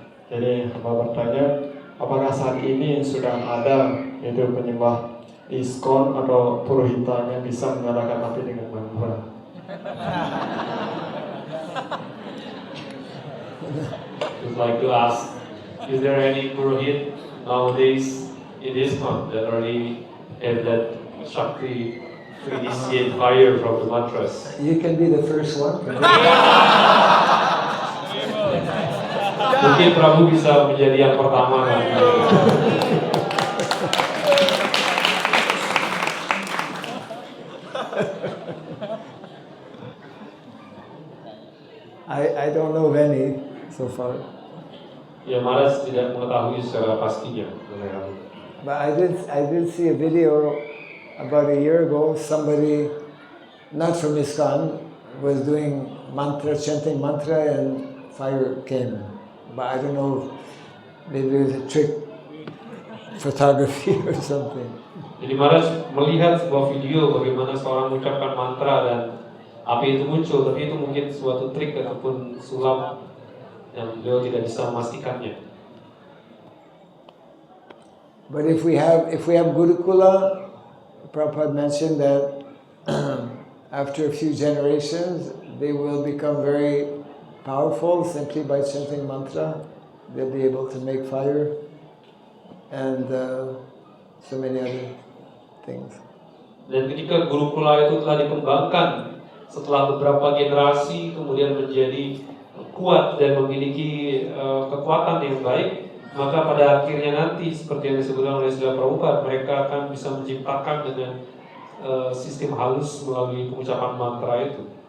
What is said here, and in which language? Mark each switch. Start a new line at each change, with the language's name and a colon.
Indonesian: Jadi hamba bertanya, apakah saat ini sudah ada itu penyembah ISKCON atau purohitanya bisa menyalakan api dengan mantra?
English: Would like to ask, is there any purohit nowadays in ISKCON that already have that Shakti to initiate fire from the mantras? You can be the first one.
Indonesian: Mungkin Prabu bisa menjadi yang pertama kan?
English: I don't know of any so far.
Indonesian: Ya, Maharaj tidak mengetahui secara pastinya mengenai hal itu.
English: But I did see a video about a year ago. Somebody, not from ISKCON, was doing mantra, chanting mantra, and fire came. But I don't know, maybe it was a trick photography or something.
Indonesian: Jadi Maharaj melihat sebuah video bagaimana seorang mengucapkan mantra dan api itu muncul, tapi itu mungkin suatu trik ataupun sulap yang beliau tidak bisa memastikannya.
English: But if we have Gurukula, Prabhupada mentioned that after a few generations, they will become very powerful simply by chanting mantra. They'll be able to make fire and so many other things.
Indonesian: Dan ketika Gurukula itu telah dikembangkan setelah beberapa generasi, kemudian menjadi kuat dan memiliki kekuatan yang baik, maka pada akhirnya nanti seperti yang disebutkan oleh Srila Prabhupada, mereka akan bisa menciptakan dengan sistem halus melalui pengucapan mantra itu.